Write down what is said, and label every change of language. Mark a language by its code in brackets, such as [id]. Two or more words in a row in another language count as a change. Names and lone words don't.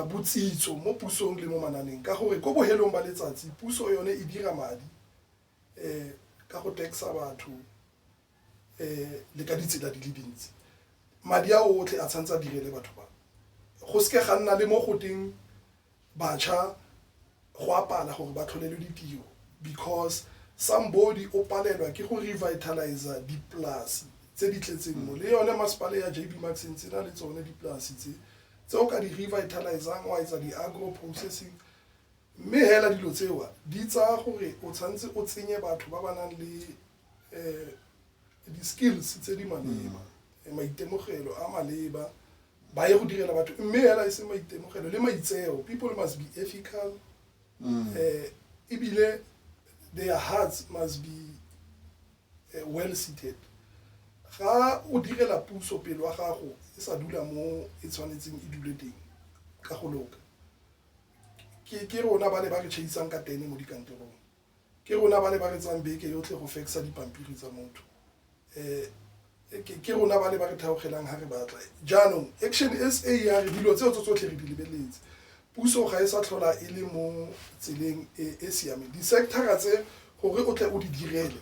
[tn] botsitso mo pusong le mo mananeng ka gore ko bohelong ba letsatsi puso yone e dira madi ka go taxa batho le ka ditsela di le dintsi madi a otlhe a tshwanetse a direle batho ba go seke ga nna le mo goteng batšha go apala gore ba tlholelwe ditiro [en] because somebody [tn] o palelwa ke go revitalize dipolasi tse di tletseng mo le yone masepale ya JB Maxine tsena le tsone dipolasi tse o ka di revitalizang wa etsa di-agro processing mme hela dilo tsewa di tsaya gore o tshwanetse o tsenye batho ba ba nang le di-skills tse di maleba maitemogelo a maleba ba ye go direla batho mme hela e se maitemogelo le maitseo [en] people must be ethical [tn] ebile [en] their hearts must be well seated [tn] ga o direla puso pele wa gago e sa dula mo e tshwanetseng e dule teng ka go loka ke rona ba le ba re chaisang ka tene mo dikantorong ke rona ba le ba re tsang beke yotlhe go fexa dipampiri tsa motho ke rona ba le ba re theogelang ha re batla jaanong Action SA ya re dilo tseo tsotlhe re di lebeletse puso ga e sa tlhola e le mo tseleng e siameng di-sectora tse gore o tle o di direle